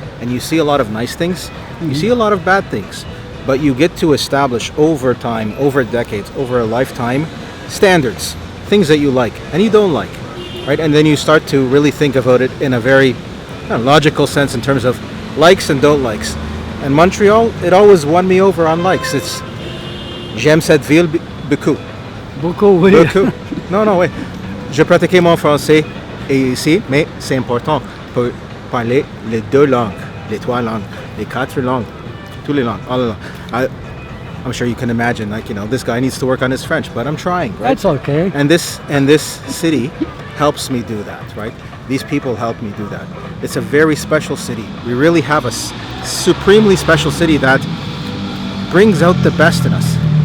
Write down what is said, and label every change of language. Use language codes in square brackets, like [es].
[en] And you see a lot of nice things, you see a lot of bad things. But you get to establish over time, over decades, over a lifetime, standards, things that you like and you don't like, right? And then you start to really think about it in a very logical sense in terms of likes and don't likes. And Montreal, it always won me over on likes. It's [fr] j'aime cette ville beaucoup. Beaucoup, oui. Beaucoup. Non, oui. Je pratiquais mon français ici, mais c'est important pour parler les deux langues, les trois langues, les quatre langues, toutes les langues, [en] all the [fr] langues. [en] I'm sure you can imagine, this guy needs to work on his French, but I'm trying, right? That's okay. And this city helps me do that, right? These people help me do that. It's a very special city. We really have a supremely special city that brings out the best in us.